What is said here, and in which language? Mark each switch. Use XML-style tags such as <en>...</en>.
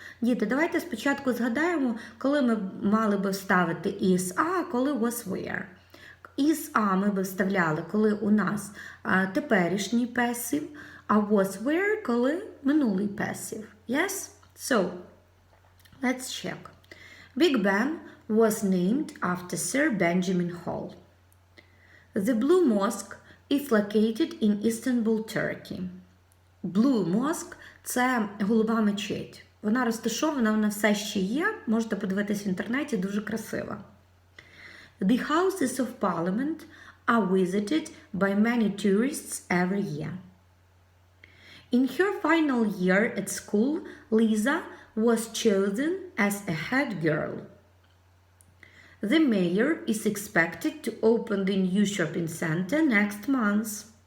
<uk>Діти, давайте спочатку згадаємо, коли ми мали би вставити is, are, коли was, were. Is, are ми би вставляли, коли у нас теперішній passive, а was, were, коли минулий passive.</uk> <en>Yes? So, let's check. Big Ben was named after Sir Benjamin Hall. The Blue Mosque is located in Istanbul, Turkey.</en> <uk>Blue Mosque – це голуба мечеть. Вона розташована, вона все ще є. Можете подивитись в інтернеті, дуже красива.</uk> <en>The Houses of Parliament are visited by many tourists every year. In her final year at school, Lisa was chosen as a head girl. The mayor is expected to open the new shopping center next month.</en>